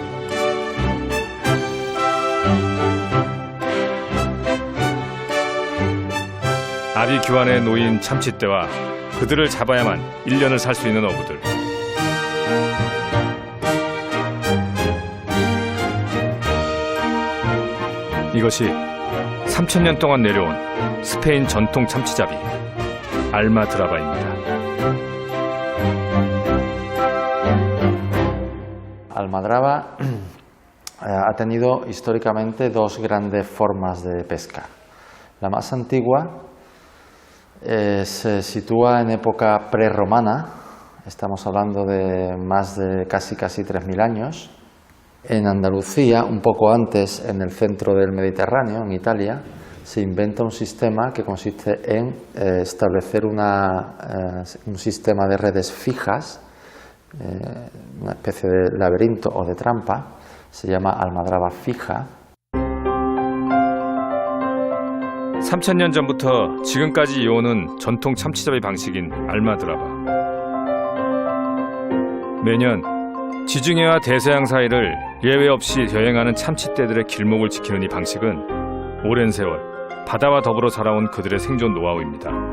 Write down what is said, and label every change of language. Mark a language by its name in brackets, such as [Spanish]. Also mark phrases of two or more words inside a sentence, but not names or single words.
[Korean] 아비 규환에 놓인 참치떼와 그들을 잡아야만 1년을 살 수 있는 어부들. 이것이 3,000년 동안 내려온 스페인 전통 참치잡이 알마드라바입니다. [Spanish] Almadraba ha tenido históricamente dos grandes formas de pesca. La más antigua se sitúa en época prerromana, estamos hablando de más de casi 3.000 años. En Andalucía, un poco antes, en el centro del Mediterráneo, en Italia, se inventa un sistema que consiste en establecer un sistema de redes fijas, una especie de laberinto o de trampa, se llama almadraba fija. [Korean] 3,000년 전부터 지금까지 이어오는 전통 참치잡이 방식인 알마드라바. 매년 지중해와 대서양 사이를 예외 없이 여행하는 참치떼들의 길목을 지키는 이 방식은 오랜 세월 바다와 더불어 살아온 그들의 생존 노하우입니다.